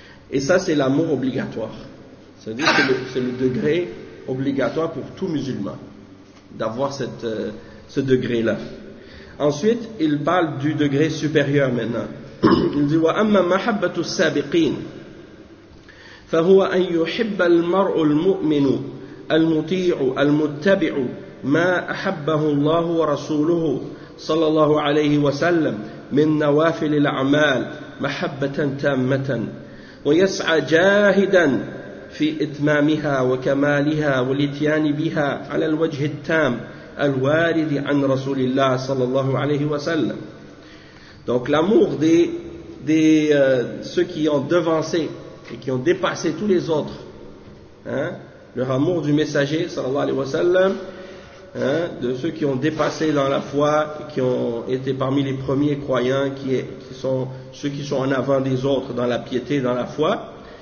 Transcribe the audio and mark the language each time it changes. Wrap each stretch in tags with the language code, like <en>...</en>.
<fr>Et ça, c'est l'amour obligatoire. C'est-à-dire que c'est le degré obligatoire pour tout musulman, d'avoir ce degré-là. Ensuite, il parle du degré supérieur maintenant. Il dit,</fr> <ar>« وَأَمَّا مَحَبَّةُ السَّابِقِينَ فَهُوَ أَنْ يُحِبَّ الْمَرْءُ الْمُؤْمِنُ الْمُطِيعُ الْمُتَّبِعُ ما أحبه الله ورسوله صلى الله عليه وسلم من نوافل الأعمال محبة تامة ويسعى جاهدا في إتمامها وكمالها والإتيان بها على الوجه التام الوارد عن رسول الله صلى الله عليه وسلم.</ar> <fr>Donc l'amour ceux qui ont devancé et qui ont dépassé tous les autres, leur amour du messager صلى الله عليه وسلم, de ceux qui ont dépassé dans la foi, qui ont été parmi les premiers croyants, qui sont ceux qui sont en avant des autres dans la piété, dans la foi.</fr>